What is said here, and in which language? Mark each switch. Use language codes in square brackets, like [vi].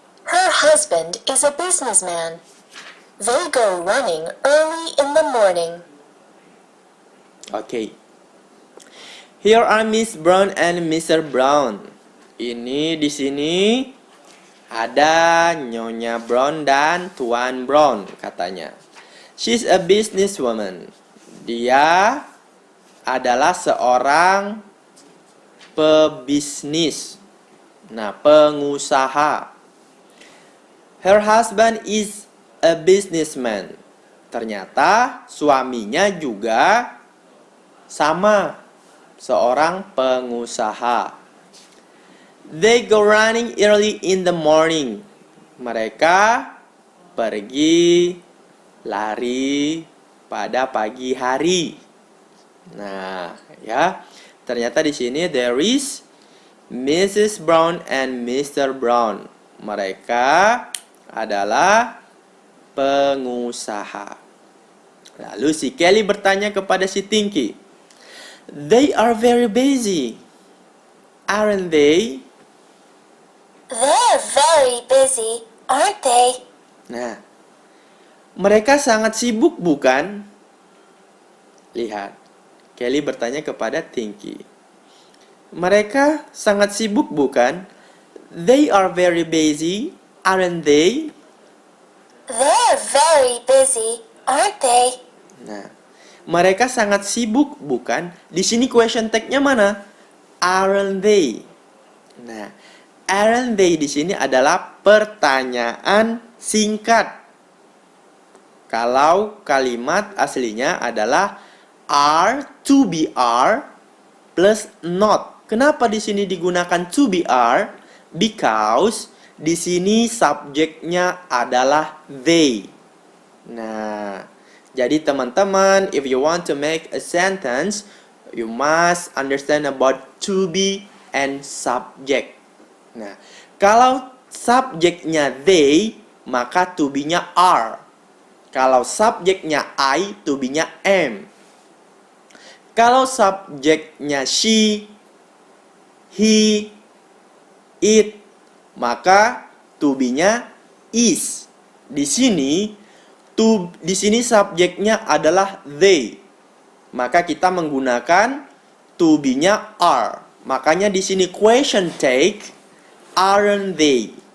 [en] Her husband is a businessman. They go running early in the morning. Okay. Here are Miss Brown and Mr. Brown. [id] Ini di sini ada Nyonya Brown dan Tuan Brown katanya. [en] She's a businesswoman. [id] Dia adalah seorang pebisnis. Nah, pengusaha. [en] Her husband is a businessman. [id] Ternyata suaminya juga sama, seorang pengusaha. [en] They go running early in the morning. [id] Mereka pergi lari pada pagi hari. Nah, ya. Ternyata di sini [en] there is Mrs. Brown and Mr. Brown. [id] Mereka adalah pengusaha. Lalu si Kelly bertanya kepada si Tinky, [en] "They are very busy, aren't they?" They're very busy, aren't they? [id] Nah, mereka sangat sibuk, bukan? Lihat, Kelly bertanya kepada Tinky. Mereka sangat sibuk, bukan? [en] They are very busy, aren't they? They're very busy, aren't they? [id] Nah, mereka sangat sibuk, bukan? Di sini question tag-nya mana? [en] Aren't they? [id] Nah, aren't they di sini adalah pertanyaan singkat. Kalau kalimat aslinya adalah are, to be are, plus not. Kenapa di sini digunakan to be are? Because di sini subjeknya adalah they. Nah, jadi teman-teman, [en] if you want to make a sentence, you must understand about to be and subject. [id] Nah, kalau subjeknya they, maka to be-nya are. Kalau subjeknya I, to be-nya am. Kalau subjeknya she, he, it, maka to be-nya is. Di sini subjeknya adalah they. Maka kita menggunakan to be-nya are. Makanya di sini question tag, aren't they?